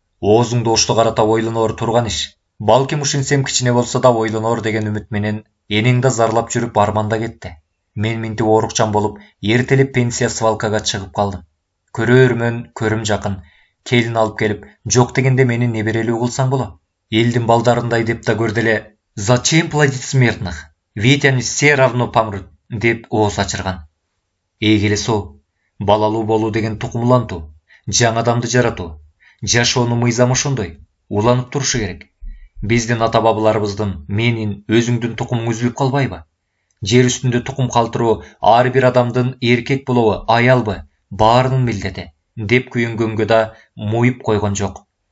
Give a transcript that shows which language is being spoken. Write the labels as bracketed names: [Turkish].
[Kyrgyz] Оозуңду ошто карата ойлоноор турган иш. Балким ушинсем кичине болсо да ойлоноор деген үмүт менен энең да зарлап жүрүп арманда кетти. Мен минтип оорукчан болуп, эртелеп пенсия свалкага чыгып калдым. Көрөрмөн, көрүм жакын. Келин алып келип, жок дегенде мени неберелүү кылсаң болот. Элдин балдарындай деп да көрдү эле. [Russian] Зачем плодить смертных? Ведь они все равно помрут, [Kyrgyz] деп ооз ачырган. Эйгеле сол. Балалуу болуу деген тукумлантуу, жаңы адамды жаратуу. Жашоонун мыйзамы ошондой. Уланып турушу керек. Биздин ата-бабаларыбыздын, менин, өзүңдүн тукумуң үзүлүп калбайбы? Жер үстүндө тукум калтыруу ар бир адамдын эркек болобу, аялбы, баарынын милдети, деп күйүнгөнгө да муйуп койгон жок.